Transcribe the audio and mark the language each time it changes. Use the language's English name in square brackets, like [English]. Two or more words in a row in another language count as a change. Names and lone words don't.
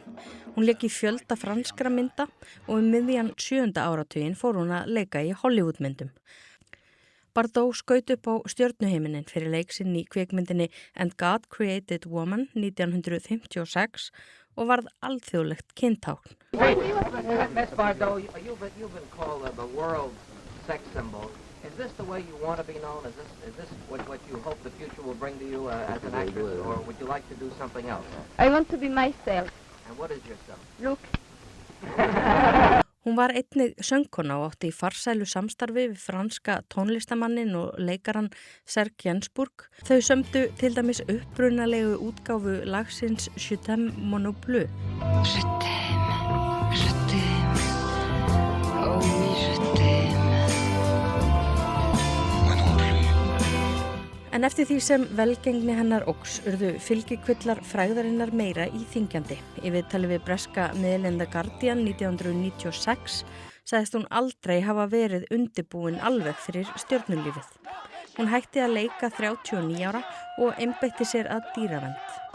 [Icelandic] Hún lék í fjölda franskra mynda og miðjan 7. áratuginn fór hún að leika í Hollywoodmyndum. Bardot skaut upp á stjörnuheiminin fyrir leik sinn í kvikmyndinni And God Created Woman 1956 og varð alþjóðlegt kyntákn. [English] Miss Bardot, you've been called the world's sex symbol. Is this the way you want to be known? Is this what you hope the future will bring to you as an actress, or would you like to do something else? I want to be myself. And what is yourself? Look. [Icelandic] Hún var einnig söngkona og átti í farsælu samstarfi við franska tónlistamannin og leikaran Serge Gainsbourg. Þau sömdu til dæmis upprunalegu útgáfu lagsins Je t'aime mon bleu. [French] Je t'aime, je t'aime, oh oui je t'aime. [Icelandic] En eftir því sem velgengni hennar óx urðu fylgikvillar frægðarinnar meira íþyngjandi. Í viðtali við breska miðilinn The Guardian 1996 sagðist hún aldrei hafa verið undirbúin alveg fyrir stjörnulífið. Hún hætti að leika 39 ára og einbeitti sér að dýravernd.